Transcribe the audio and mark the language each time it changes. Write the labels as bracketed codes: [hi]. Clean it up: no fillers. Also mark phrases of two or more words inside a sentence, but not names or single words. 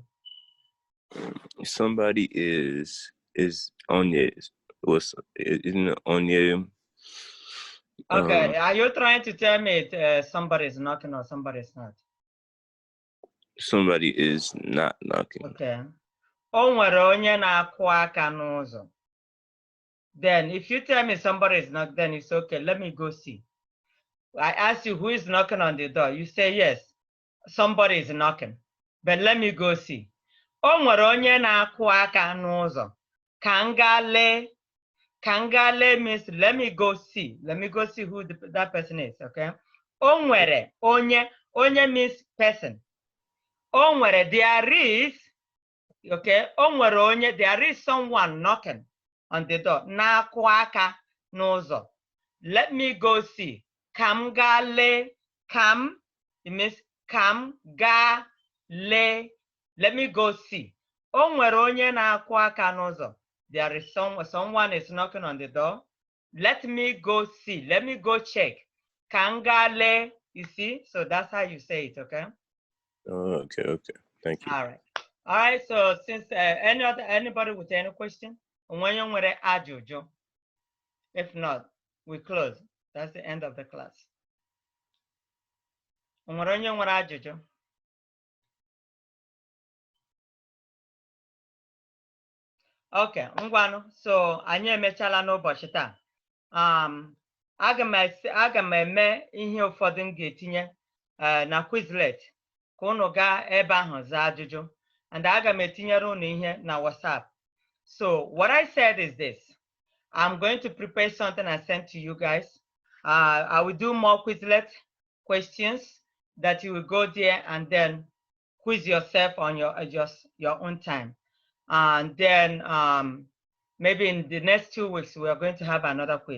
[en] Somebody is on your, isn't it on your? Okay, are you trying to tell me somebody's knocking or somebody's not? Somebody is not knocking. Okay. [ig] O nwere onye na-akụ aka n'ụzọ. [en] Then if you tell me somebody is knocking, then it's okay. Let me go see. I ask you who is knocking on the door. You say yes, somebody is knocking. But let me go see. [ig] O nwere onye na-akụ aka n'ụzọ. Ka m gaa lee. [en] Kangale means let me go see. Let me go see who that person is, okay? [ig] O nwere onye. Onye [en] means person. [ig] O nwere, [en] there is, okay? [ig] O nwere onye, [en] there is someone knocking on the door. [ig] Na-akụ aka n'ụzọ. [en] Let me go see. [ig] Kam ga lee. [en] Kam, it means [ig] kam ga lee. [en] Let me go see. [ig] O nwere onye na-akụ aka n'ụzọ. [en] There is someone is knocking on the door. Let me go see. Let me go check. Kangale, you see? So that's how you say it, okay? Oh, okay. Thank you. All right. All right. So since anybody with any question, if not, we close. That's the end of the class. [ig] Okay, ngwanụ, so anyị emechala n'ụbọchị taa. Aga m eme ihe ụfọdụ m ga-etinye na Quizlet ka unu gaa ebe ahụ zaa ajụjụ, and aga m etinyere unu ihe na WhatsApp. [en] So what I said is this: I'm going to prepare something and send to you guys. I will do more Quizlet questions that you will go there and then quiz yourself on your own time. And then maybe in the next 2 weeks, we are going to have another quiz.